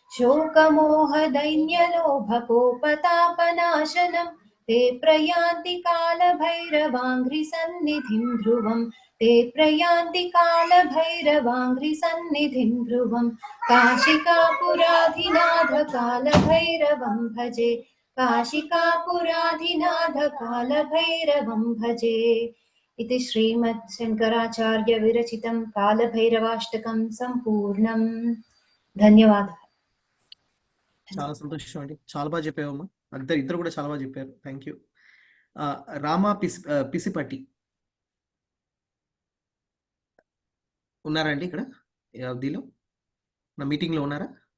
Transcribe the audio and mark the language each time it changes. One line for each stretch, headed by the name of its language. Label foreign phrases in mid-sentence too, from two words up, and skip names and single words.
Sanskrit: शोकमोहदैन्यलोभकोपतापनाशनं ते प्रयान्ति कालभैरवाङ्घ्रिसन्निधिं ध्रुवं ते प्रयान्ति कालभैरवाङ्घ्रिसन्निधिं ध्रुवं काशिकापुराधिनाथकालभैरवं भजे काशिकापुराधिनाथकालभैरवं भजे इति श्रीमद् शङ्कराचार्य विरचितं कालभैरवाष्टकं संपूर्णं ధన్యవాదాలు.
Telugu: చాలా సంతోషం అండి. చాలా బాగా చెప్పావమ్మా. ఇద్దరు కూడా చాలా బాగా చెప్పారు.
English: Thank you.
Telugu: రామా పిసిపట్టి ఉన్నారా అండి ఇక్కడ దీనిలో నా మీటింగ్ లో ఉన్నారా?